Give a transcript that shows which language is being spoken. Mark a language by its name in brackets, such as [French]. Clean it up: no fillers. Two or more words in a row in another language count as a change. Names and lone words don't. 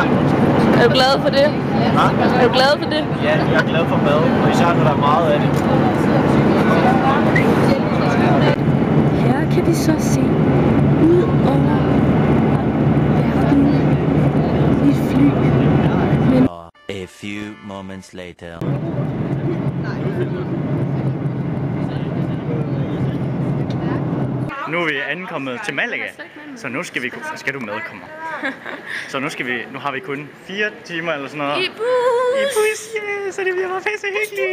[Danish] Er du glad for det? Hva? Er du glad for det? Ja, jeg er glad for mad, og især når der er meget af det. Her kan vi så se ud over verden i et fly. [English] A few moments later. [Danish] Nu er vi ankommet til Malaga, så nu skal vi... Skal du med, kommer. Så nu har vi kun 4 timer eller sådan noget. I bus! Yeah, så det bliver bare pisse hyggeligt.